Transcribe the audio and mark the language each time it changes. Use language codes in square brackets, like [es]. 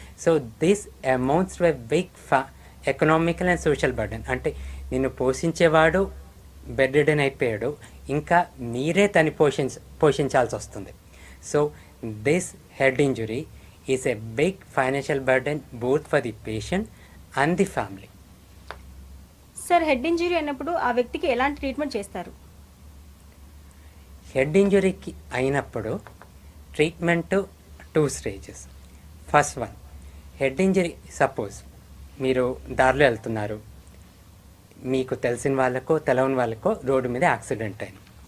[en] So this amounts to a big economical and social burden. [te] అంటే నిన్ను పోషించేవాడు bed ridden అయిపోయాడు, ఇంకా మీరే తను పోషించాల్సి వస్తుంది. [en] So this head injury is a big financial burden both for the patient and the family. [te] Sir head injury అయినప్పుడు ఆ వ్యక్తికి ఎలాంటి ట్రీట్మెంట్ చేస్తారు? హెడ్ ఇంజరీకి అయినప్పుడు treatment 2 stages. First one, head injury suppose మీరు దారిలో వెళ్తున్నారు, మీకు తెలిసిన వాళ్ళకో తెలవని వాళ్ళకో రోడ్డు మీద యాక్సిడెంట్ అయింది.